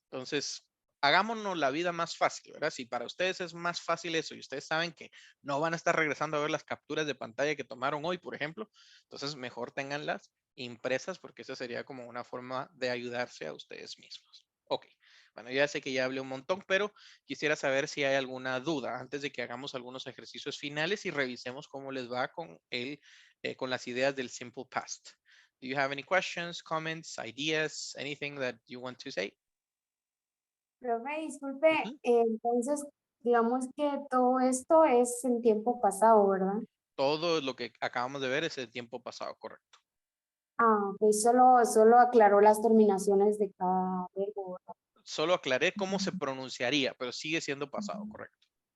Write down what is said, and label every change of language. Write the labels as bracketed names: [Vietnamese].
[Spanish] Entonces, hagámonos la vida más fácil, ¿verdad? Si para ustedes es más fácil eso y ustedes saben que no van a estar regresando a ver las capturas de pantalla que tomaron hoy, por ejemplo, entonces mejor tenganlas impresas porque esa sería como una forma de ayudarse a ustedes mismos. Ok, bueno, ya sé que ya hablé un montón, pero quisiera saber si hay alguna duda antes de que hagamos algunos ejercicios finales y revisemos cómo les va con las ideas del simple past. [English] Do you have any questions, comments, ideas, anything that you want to say? [Spanish] Profe, disculpe, Ujú. entonces digamos que todo esto es en tiempo pasado, ¿verdad? Todo lo que acabamos de ver es el tiempo pasado, correcto. Ah, pues solo aclaró las terminaciones de cada verbo, ¿verdad? Solo aclaré cómo se pronunciaría, pero sigue siendo pasado, correcto.